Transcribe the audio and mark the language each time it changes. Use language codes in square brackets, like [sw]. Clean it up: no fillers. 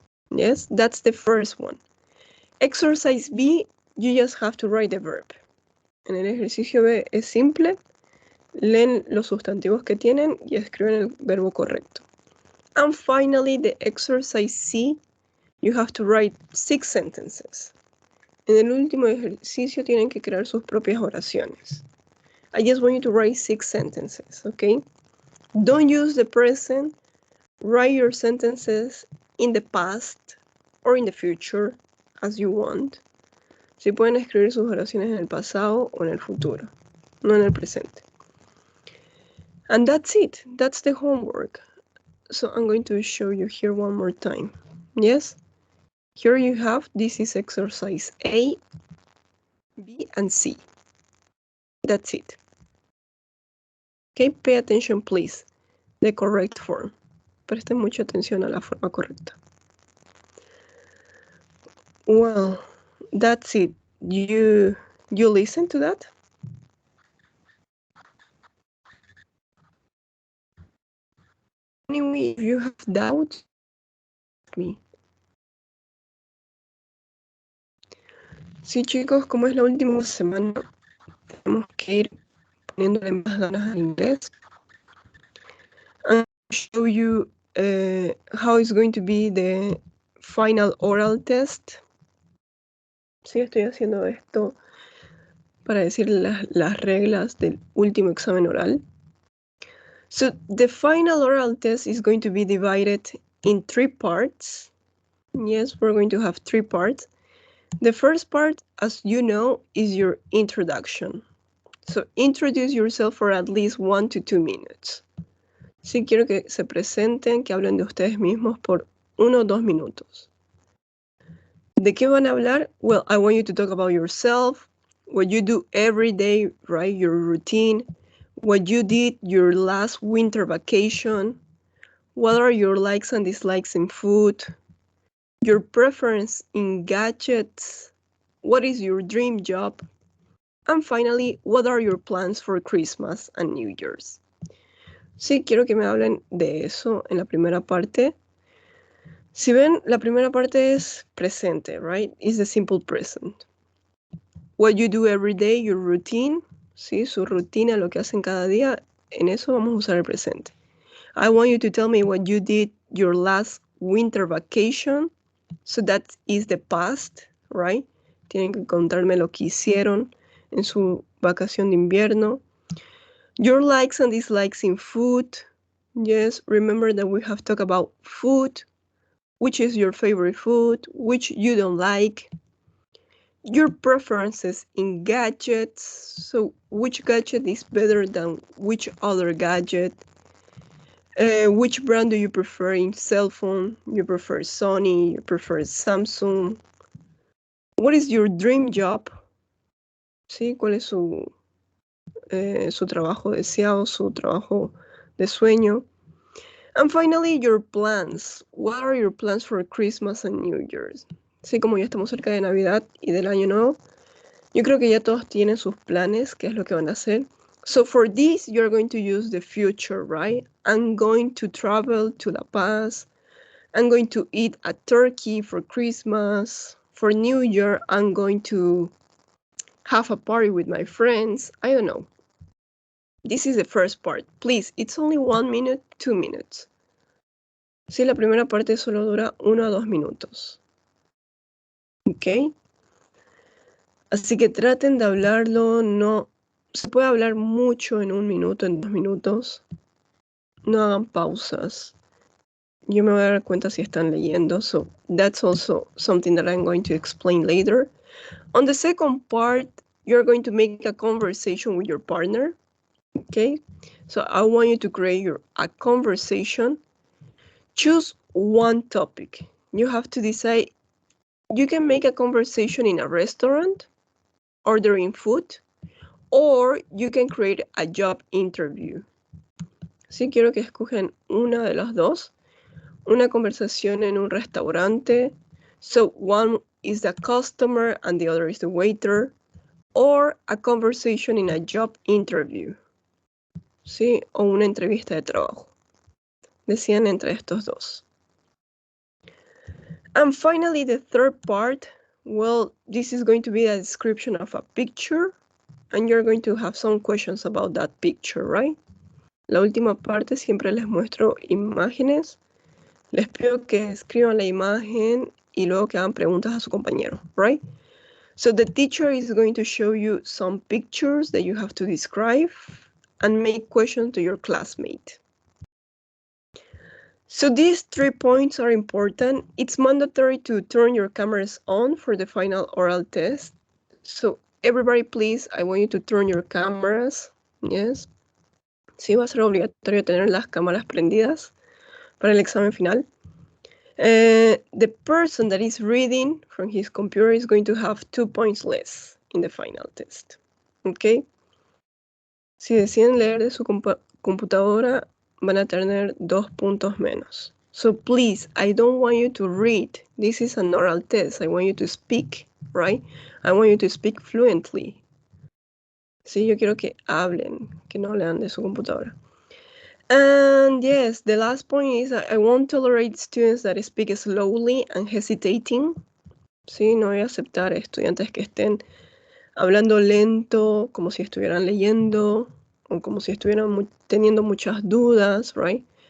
[en] Yes, that's the first one. Exercise B, you just have to write the verb. [es] En el ejercicio B es simple. Leen los sustantivos que tienen y escriben el verbo correcto. [en] And finally, the exercise C, you have to write 6 sentences. [es] En el último ejercicio tienen que crear sus propias oraciones. [en] I just want you to write 6 sentences, okay? Don't use the present. Write your sentences in the past or in the future, as you want. [es] Si pueden escribir sus oraciones en el pasado o en el futuro, no en el presente. [en] And that's it. That's the homework. So I'm going to show you here one more time. Yes? Here you have, this is exercise A, B, and C. That's it. Okay, pay attention, please. The correct form. Presten mucha atención a la forma correcta. Well, that's it. You listen to that? Anyway, if you have doubts, ask me. [es] Sí, chicos, como es la última semana, tenemos que ir poniéndole más ganas al inglés. [en] And show you how it's going to be the final oral test. [es] Sí, estoy haciendo esto para decir las reglas del último examen oral. [en] So the final oral test is going to be divided in 3 parts. Yes, we're going to have 3 parts. The first part, as you know, is your introduction. So introduce yourself for at least 1 to 2 minutes. [es] Sí, quiero que se presenten, que hablen de ustedes mismos por 1 o 2 minutos. ¿De qué van a hablar? [en] Well, I want you to talk about yourself, what you do every day, right? Your routine, what you did your last winter vacation, what are your likes and dislikes in food, your preference in gadgets, what is your dream job, and finally, what are your plans for Christmas and New Year's? [es] Sí, quiero que me hablen de eso en la primera parte. Si ven, la primera parte es presente, right? [en] It's the simple present. what you do every day, your routine, [es] ¿sí? Su rutina, lo que hacen cada día, en eso vamos a usar el presente. [en] I want you to tell me what you did your last winter vacation. So that is the past, right? [es] Tienen que contarme lo que hicieron en su vacación de invierno. [en] Your likes and dislikes in food. Yes, remember that we have talked about food. Which is your favorite food? Which you don't like? Your preferences in gadgets. So which gadget is better than which other gadget? Which brand do you prefer in cell phone? You prefer Sony, you prefer Samsung. What is your dream job? ¿Sí? [es] ¿Cuál es su trabajo deseado, su trabajo de sueño? [en] And finally, your plans. What are your plans for Christmas and New Year's? [es] Sí, como ya estamos cerca de Navidad y del Año Nuevo, yo creo que ya todos tienen sus planes, qué es lo que van a hacer. [en] So for this, you're going to use the future, right? I'm going to travel to La Paz. I'm going to eat a turkey for Christmas. For New Year, I'm going to have a party with my friends. I don't know. This is the first part. Please, it's only 1 minute, 2 minutes. [es] Sí, la primera parte solo dura 1 a 2 minutos. ¿Ok? Así que traten de hablarlo, no se puede hablar mucho en 1 minuto, en 2 minutos. No hagan pausas. Yo me voy a dar cuenta si están leyendo, [en] so that's also something that I'm going to explain later. On the second part, you're going to make a conversation with your partner, okay? So I want you to create a conversation. Choose one topic. You have to decide. You can make a conversation in a restaurant, ordering food, or you can create a job interview. [es] Sí, quiero que escogen una de las dos. Una conversación en un restaurante. [en] So one is the customer and the other is the waiter. Or a conversation in a job interview. [es] Sí, o una entrevista de trabajo. Decían entre estos dos. [en] And finally, the third part, well, this is going to be a description of a picture, and you're going to have some questions about that picture, right? [es] La última parte siempre les muestro imágenes. Les pido que escriban la imagen y luego que hagan preguntas a su compañero, right? [en] So the teacher is going to show you some pictures that you have to describe and make questions to your classmate. So these 3 points are important. It's mandatory to turn your cameras on for the final oral test. So everybody, please, I want you to turn your cameras. Yes. [es] Sí, va a ser obligatorio tener las cámaras prendidas para el examen final. [en] The person that is reading from his computer is going to have 2 points less in the final test. Okay? [es] Si deciden leer de su computadora, van a tener 2 puntos menos. [en] So please, I don't want you to read. This is an oral test. I want you to speak, right? I want you to speak fluently. [es] Sí, yo quiero que hablen, que no lean de su computadora. [en] And yes, the last point is I won't tolerate students that speak slowly and hesitating. [es] Sí, no voy a aceptar estudiantes que estén hablando lento, como si estuvieran leyendo, o como si estuvieran teniendo muchas dudas, right?